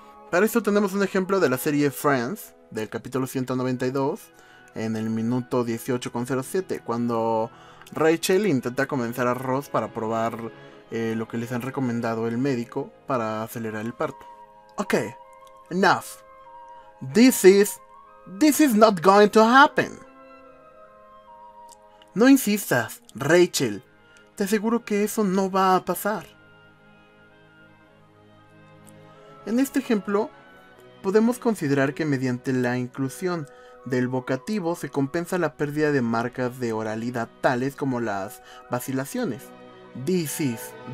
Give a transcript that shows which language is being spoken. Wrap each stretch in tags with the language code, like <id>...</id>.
<es>Para esto tenemos un ejemplo de la serie Friends, del capítulo 192, en el minuto 18,07, cuando Rachel intenta convencer a Ross para probar lo que les han recomendado el médico para acelerar el parto.</es> <en>Ok, enough. This is not going to happen.</en> <es>No insistas, Rachel. Te aseguro que eso no va a pasar. En este ejemplo, podemos considerar que mediante la inclusión del vocativo se compensa la pérdida de marcas de oralidad tales como las vacilaciones.</es> <en>This is.</en>